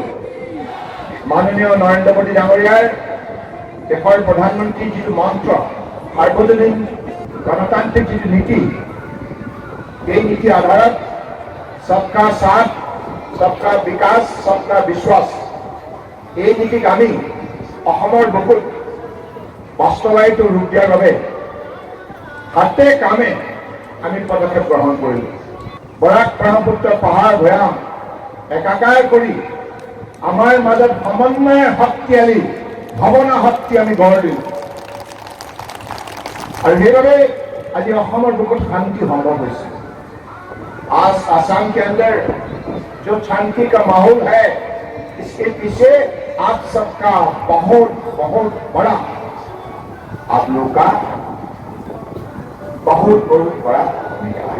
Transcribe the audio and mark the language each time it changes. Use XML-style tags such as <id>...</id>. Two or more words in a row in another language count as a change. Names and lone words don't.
<as>মাননীয় নৰেন্দ্ৰ মোদী ডাঙৰীয়াৰ দেশৰ প্ৰধানমন্ত্ৰীৰ যিটো মন্ত্ৰ সাৰ্বজনীন গণতান্ত্ৰিক যিটো নীতি, এই নীতিৰ আধাৰত</as> <hi>सबका साथ सबका विकास सबका विश्वास</hi> <as>এই নীতিক আমি অসমৰ বুকুত বাস্তৱায়িত ৰূপ দিয়াৰ বাবে হাতে কামে আমি পদক্ষেপ গ্ৰহণ কৰিলো। বৰাক ব্ৰহ্মপুত্ৰ পাহাৰ ভৈয়াম একাকাৰ কৰি আমাৰ মাজত সমন্বয়ৰ শক্তিশালী ভাৱনা শক্তি আমি গঢ় দিলো আৰু সেইবাবে আজি অসমৰ বুকুত শান্তি সম্ভৱ হৈছে।</as> <hi>आज आसाम के अंदर जो शांति का माहौल है, इसके पीछे आप सबका बहुत बहुत बड़ा, आप लोग का बहुत बहुत बड़ा भूमिका है।</hi>